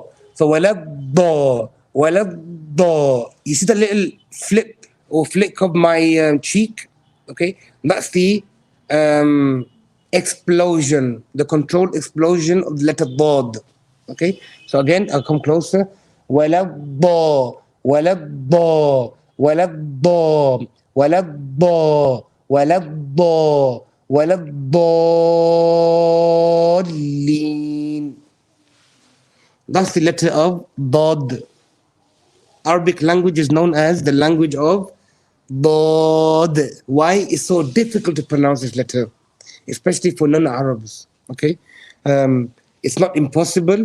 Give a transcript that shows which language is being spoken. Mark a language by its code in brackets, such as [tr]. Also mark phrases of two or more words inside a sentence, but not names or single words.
[ar] So ولا الض، ولا الض. [en] You see the little flip or flick of my cheek? Okay, that's the explosion, the controlled explosion of the letter Dad. Okay, so again, I'll come closer. [ar] ولا الض، ولا الض، ولا الض، ولا الض، ولا الض، ولا الضالين. [en] That's the letter of Dad. Arabic language is known as the language of Dad. Why it's so difficult to pronounce this letter, especially for non-Arabs. Okay, it's not impossible.